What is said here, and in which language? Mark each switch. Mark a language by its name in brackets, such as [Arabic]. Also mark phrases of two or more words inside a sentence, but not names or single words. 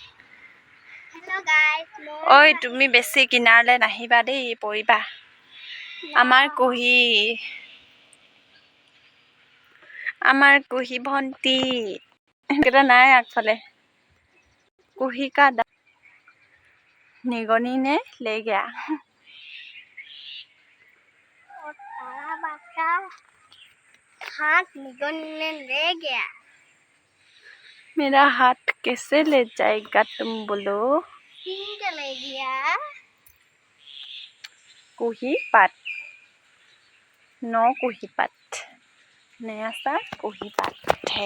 [Assamese] ঐ তুমি বেছি কিনাৰলৈ নাহিবা দেই, পৰিবা। আমাৰ কুহি ভণ্টি সেইকেইটা নাই আগফালে। [Hindi] कुही का निगनी ने ले गया। हाथ निगनी ने ले गया। मेरा हाथ कैसे ले जाएगा तुम बोलो। ले गया। कुही पात, नो कुही पात, नया सा कुही पात है।